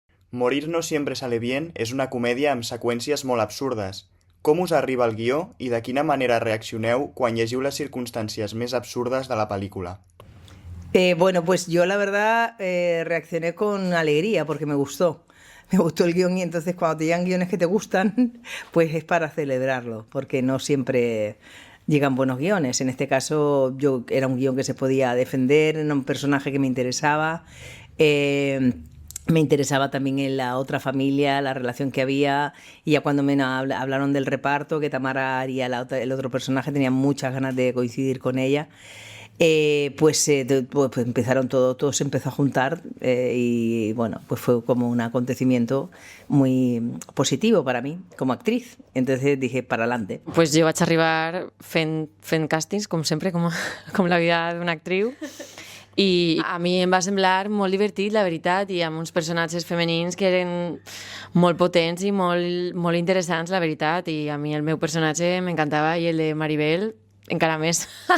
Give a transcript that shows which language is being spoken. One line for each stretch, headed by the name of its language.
Catalan: Morir no siempre sale bien és una comèdia amb seqüències molt absurdes. Com us arriba el guió i de quina manera reaccioneu quan llegiu les circumstàncies més absurdes de la pel·lícula?
Spanish: Bueno, pues yo la verdad reaccioné con alegría porque me gustó. Me gustó el guión y entonces cuando te llegan guiones que te gustan, pues es para celebrarlo, porque no siempre llegan buenos guiones. En este caso yo era un guión que se podía defender, era un personaje que me interesaba. Me interesaba también en la otra familia, la relación que había, y ya cuando me hablaron del reparto, que Tamara haría el otro personaje, tenía muchas ganas de coincidir con ella. Pues empezaron todo se empezó a juntar y bueno, pues fue como un acontecimiento muy positivo para mí como actriz. Entonces dije, para adelante.
Catalan: Pues jo vaig arribar fent càstings, com sempre, com la vida d'una actriu. I a mi em va semblar molt divertit, la veritat, i amb uns personatges femenins que eren molt potents i molt interessants, la veritat. I a mi el meu personatge m'encantava i el de Maribel encara més.